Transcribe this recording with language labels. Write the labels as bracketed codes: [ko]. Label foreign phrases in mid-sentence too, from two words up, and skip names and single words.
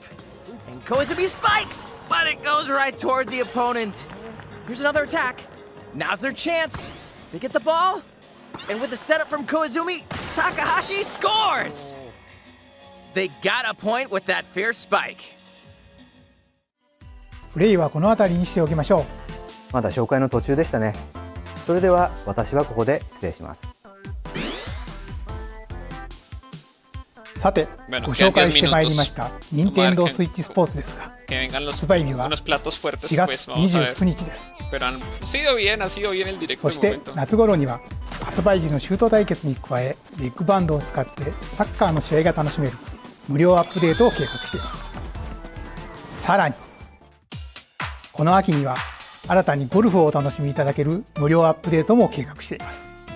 [en] And Koizumi spikes, but it goes right toward the opponent. Here's another attack. Now's their chance. They get the ball. And with the setup from Koizumi, Takahashi scores! They got a point with that fierce spike. [ja] プレイはこの辺りにしておきましょう。まだ紹介の途中でしたね。それでは私はここで失礼します。さて、 [es] Bueno, [ja] ご [es] quedan [ja] 紹介 [es] 10 [ja] してまいりま [es] minutos. [ja] した任天堂スイッチスポーツですが、 [es] Que vengan los, [ja] 発売日は [es] unos platos fuertes, [ja] 4 [es] pues [ja] 月 [es] vamos a ver. [ja] 29 日です。 [es] Pero ha sido bien el directo [ja] そ [es] de [ja] して [es] momento. [ja] 夏頃には発売時のシュート対決に加え、ビッグバンドを使ってサッカーの試合が楽しめる無料アップデートを計画しています。さらにこの秋には新たにゴルフをお楽しみいただける無料アップデートも計画しています。